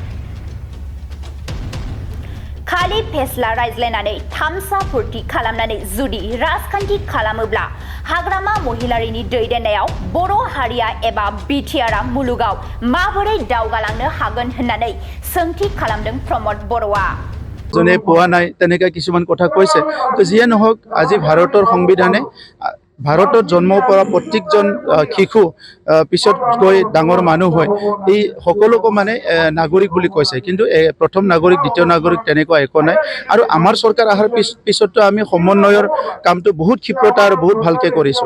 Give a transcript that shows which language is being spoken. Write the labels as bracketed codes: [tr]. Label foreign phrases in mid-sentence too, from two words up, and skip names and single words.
[brx] खालि फेस्ला रायज्लायनानै थामसा फुर्ति खालामनानै जुदि राजखान्थि खालामोब्ला हाग्रामा महिलारिनि दैदेननायाव बर' हारिया एबा बिटिआरआ मुलुगाव माबोरै दावगालांनो हागोन होननानै सोंथि खालामदों प्रमद बर'आ। [as] जने পোৱা নাই তেনেকা কিছুমান কথা কৈছে। তো যিয়ে নহওক আজি ভাৰতৰ সংবিধানে ভাৰতত জন্ম পৰা প্ৰত্যেকজন শিশু পিছত গৈ ডাঙৰ মানুহ হয়, এই সকলোকে মানে নাগৰিক বুলি কৈছে। কিন্তু প্ৰথম নাগৰিক, দ্বিতীয় নাগৰিক তেনেকুৱা একো নাই। আৰু আমাৰ চৰকাৰ অহাৰ পিছতো আমি সমন্বয়ৰ কামটো বহুত ক্ষিপ্ৰতা আৰু বহুত ভালকৈ কৰিছোঁ।